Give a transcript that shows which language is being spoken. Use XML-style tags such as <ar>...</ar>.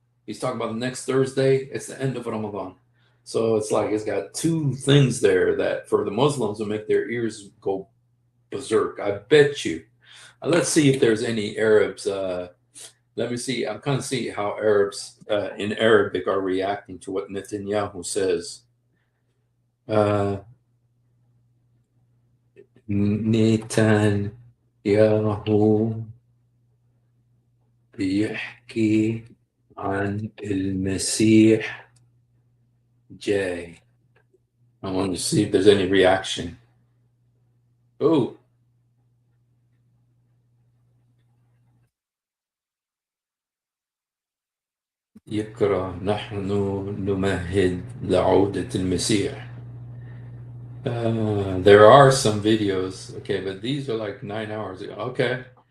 <en>He's talking about the next Thursday, it's the end of Ramadan. So it's like it's got 2 things there that for the Muslims will make their ears go berserk. I bet you. Let's see if there's any Arabs. Let me see. I'm kind of see how Arabs in Arabic are reacting to what Netanyahu says.</en> <ar>Netanyahu بيحكي عن المسيح جاي.</ar> <en>I want to see if there's any reaction. Oh.</en> <ar>يقرأ نحن نمهد لعودة المسيح.</ar> <en>There are some videos, okay, but these are like 9 hours ago. Okay.</en>